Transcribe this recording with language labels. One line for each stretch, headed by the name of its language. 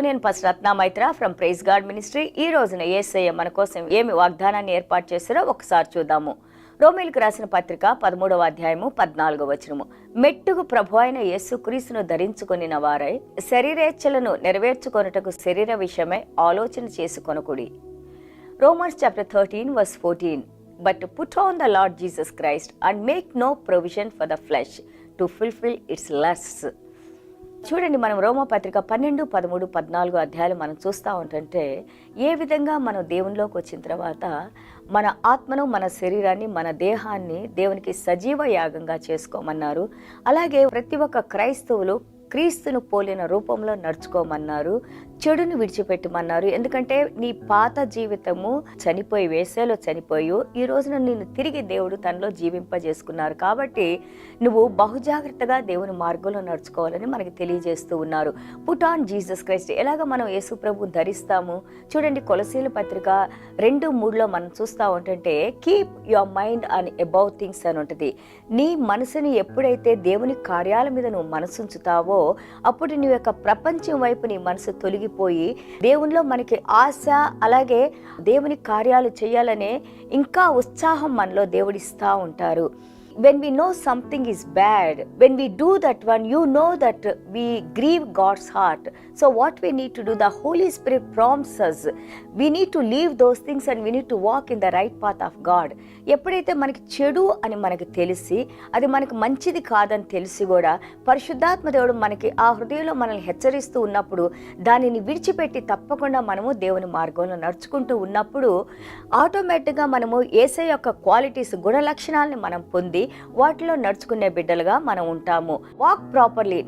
Telugu: నేను pastor Ratna Maitra from praise God ministry. ఈ రోజున యేసయ్య మన కోసం ఏమి వాగ్దానాన్ని ఏర్పాటు చేశారో ఒకసారి చూద్దాము. రోమీయులకు రాసిన పత్రిక 13వ అధ్యాయము 14వ వచనము. మెట్టుకు ప్రభు అయిన యేసుక్రీస్తును ధరించుకొనిన వారై శరీరేచ్ఛలను నెరవేర్చుకొనుటకు శరీర విషయమై ఆలోచన చేసుకొనకుడి.
English: Romans chapter 13 verse 14. But put on the Lord Jesus Christ and make no provision for the flesh to fulfill its lusts.
Telugu: చూడండి, మనం రోమా పత్రిక 12, 13, 14 అధ్యాయాలు మనం చూస్తూ ఉంటుంటే ఏ విధంగా మనం దేవునిలోకి వచ్చిన తర్వాత మన ఆత్మను, మన శరీరాన్ని, మన దేహాన్ని దేవునికి సజీవ యాగంగా చేసుకోమన్నారు. అలాగే ప్రతి ఒక్క క్రైస్తవులు క్రీస్తును పోలిన రూపంలో నడుచుకోమన్నారు. చెడును విడిచిపెట్టమన్నారు. ఎందుకంటే నీ పాత జీవితము చనిపోయి, వేసేలో చనిపోయి ఈ రోజున నిన్ను తిరిగి దేవుడు తనలో జీవింపజేసుకున్నారు. కాబట్టి నువ్వు బహుజాగ్రత్తగా దేవుని మార్గంలో నడుచుకోవాలని మనకి తెలియజేస్తూ ఉన్నారు.
English: Put on Jesus Christ.
Telugu: ఎలాగ మనం యేసు ప్రభువుని ధరిస్తాము? చూడండి, కొలసీల పత్రిక 2:3 మనం చూస్తూ ఉంటుంటే
English: keep your mind on above things
Telugu: అని ఉంటుంది. నీ మనసుని ఎప్పుడైతే దేవుని కార్యాల మీద నువ్వు మనసు ఉంచుతావో అప్పుడు నీ యొక్క ప్రపంచం వైపు నీ మనసు తొలగిపోయి దేవునిలో మనకి ఆశ, అలాగే దేవుని కార్యాలు చేయాలనే ఇంకా ఉత్సాహం మనలో దేవుడిస్తూ ఉంటారు.
English: When we know something is bad, when we do that one, you know that we grieve God's heart. So what we need to do, the Holy Spirit prompts us. We need to leave those things and we need to walk in the right path of God.
Telugu: ఎప్పుడైతే మనకి చెడు అని మనకి తెలిసి అది మనకి మంచిది కాదని తెలిసి కూడా పరిశుద్ధాత్మ దేవుడు మనకి ఆ హృదయంలో మనల్ని హెచ్చరిస్తూ ఉన్నప్పుడు దానిని విడిచిపెట్టి తప్పకుండా మనము దేవుని మార్గంలో నడుచుకుంటూ ఉన్నప్పుడు ఆటోమేటిక్గా మనము యేసయ్య యొక్క క్వాలిటీస్, గుణ లక్షణాలని మనం పొంది వాటిలో నడుచుకునే బిడ్డలుగా మనం ఉంటాము.
English: Walk properly.